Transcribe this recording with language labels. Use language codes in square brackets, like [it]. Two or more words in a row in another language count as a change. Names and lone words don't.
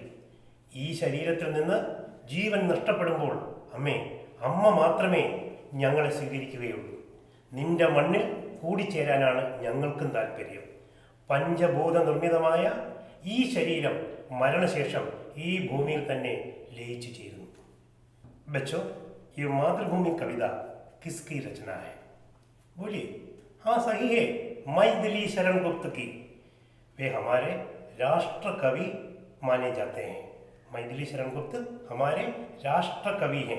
[ml] ഈ ശരീരത്തിൽ നിന്ന് ജീവൻ നഷ്ടപ്പെടുമ്പോൾ അമ്മ മാത്രമേ ഞങ്ങളെ സ്വീകരിക്കുകയുള്ളൂ. നിന്റെ മണ്ണിൽ കൂടിച്ചേരാനാണ് ഞങ്ങൾക്കും താല്പര്യം. പഞ്ചഭൂത നിർമ്മിതമായ ഈ ശരീരം മരണശേഷം ഈ ഭൂമിയിൽ തന്നെ ലയിച്ചു ചേരുന്നു. [hi] बच्चों, ये मातृभूमि कविता किसकी रचना है? बोलिए. हाँ, सही है, मैथिली शरण गुप्त की. वे हमारे राष्ट्र कवि माने जाते हैं. मैथिली शरण गुप्त हमारे राष्ट्र कवि हैं.